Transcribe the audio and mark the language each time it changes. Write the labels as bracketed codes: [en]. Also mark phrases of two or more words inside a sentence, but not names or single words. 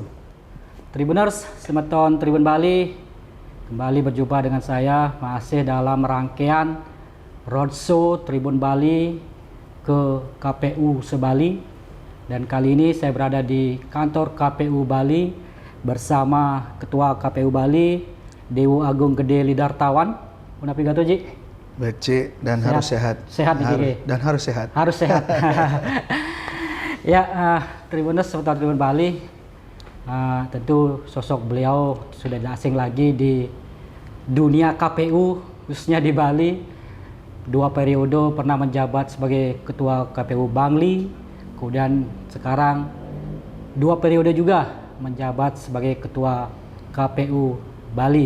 [id] Tribuners, selamat tahun Tribun Bali. Kembali berjumpa dengan saya masih dalam rangkaian roadshow Tribun Bali ke KPU Sebali. Dan kali ini saya berada di kantor KPU Bali bersama Ketua KPU Bali, Dewo Agung Gede Lidartawan. [ban] Unapi gato Ji? [id] Becik dan sehat. Harus sehat. Sehat nih, dan harus sehat. Harus sehat. Ya, Tribuners seputar Tribun Bali, tentu sosok beliau sudah tidak asing lagi di dunia KPU, khususnya di Bali. 2 periode pernah menjabat sebagai Ketua KPU Bangli, kemudian sekarang 2 periode juga menjabat sebagai Ketua KPU Bali.